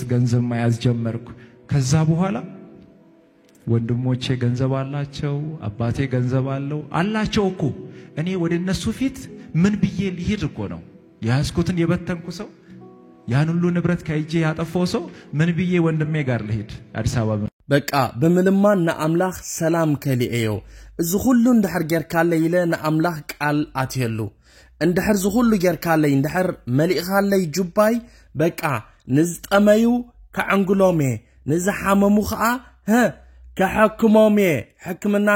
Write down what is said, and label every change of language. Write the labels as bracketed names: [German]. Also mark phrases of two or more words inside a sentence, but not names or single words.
[Amharic] ገንዘብ መያዝ ጀመርኩ ከዛ በኋላ ወንድሞቼ ገንዘብ አላቸው አባቴ ገንዘብ አላቸው እኮ እኔ ወደ እነሱ ፊት ምን ብዬ ልሄድ እኮ ነው ያስኩትን የበተንኩ ሰው ያን ሁሉ ንብረት ከእጄ ያጠፋው ሰው ምን ብዬ ወንድሜ ጋር ልሄድ አዲስ አበባ [Tigrinya] በቃ በምልማን ነአምላኽ ሰላም ከሊኤዮ እዚ ሁሉ እንድሕር ጌርካለይ ኢለ ነአምላኽ ቃል አትየሉ እንድሕር እዚ ሁሉ ጌርካለይ እንድሕር መልእኻለይ ጁባይ በቃ ንዝጠመዩ ከዓንግሎሜ ንዝሓመሙ ኸኣ ከሐክሞሜ ሕክምና